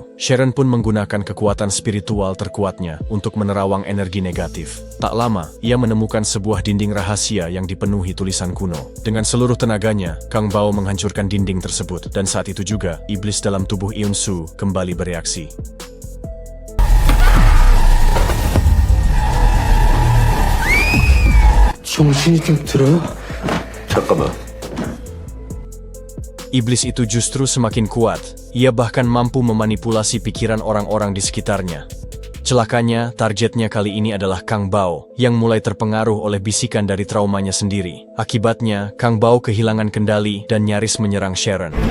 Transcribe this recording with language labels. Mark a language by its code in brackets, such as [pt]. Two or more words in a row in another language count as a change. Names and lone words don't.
[id] Sharon pun menggunakan kekuatan spiritual terkuatnya untuk menerawang energi negatif. Tak lama, ia menemukan sebuah dinding rahasia yang dipenuhi tulisan kuno. Dengan seluruh tenaganya, Kang Bao menghancurkan dinding tersebut, dan saat itu juga, iblis dalam tubuh Eunsu kembali bereaksi. [ko] 정신이 좀 들어? 잠깐만. [id] Iblis itu justru semakin kuat. Ia bahkan mampu memanipulasi pikiran orang-orang di sekitarnya. Celakanya, targetnya kali ini adalah Kang Bao, yang mulai terpengaruh oleh bisikan dari traumanya sendiri. Akibatnya, Kang Bao kehilangan kendali dan nyaris menyerang Sharon.